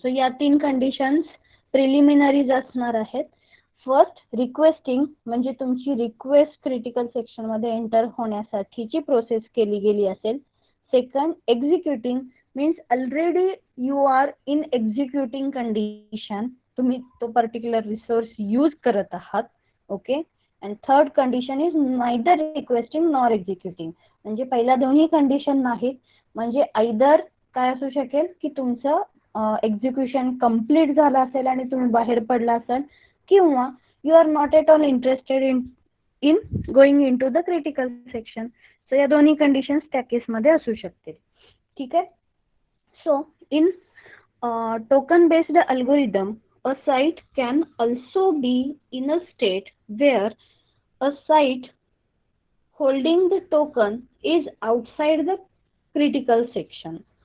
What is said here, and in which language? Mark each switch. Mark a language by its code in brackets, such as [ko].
[mr] So या 3 conditions preliminaries असणार आहेत. फर्स्ट, रिक्वेस्टिंग म्हणजे तुमची रिक्वेस्ट क्रिटिकल सेक्शन मध्ये एंटर होण्यासाठीची प्रोसेस केली गेली असेल. [en] second, executing means already you are in executing condition, [mr] तुम्ही तो पर्टिक्युलर रिसोर्स यूज करत आहात. [en] Okay. And third condition is neither requesting nor executing, [mr] म्हणजे पहिल्या दोन्ही कंडिशन नाहीत. म्हणजे आयदर काय असू शकेल की तुमचं एक्झिक्युशन कम्प्लीट झालं असेल आणि तुम्ही बाहेर पडला असाल, किंवा [en] You are not at all interested in going into the critical section. [mr] So या दोन्ही कंडिशन्स त्या केसमध्ये असू शकतील. ठीक आहे. [en] So in token based algorithm, a site can also be in a state where a site holding the token is outside the critical section.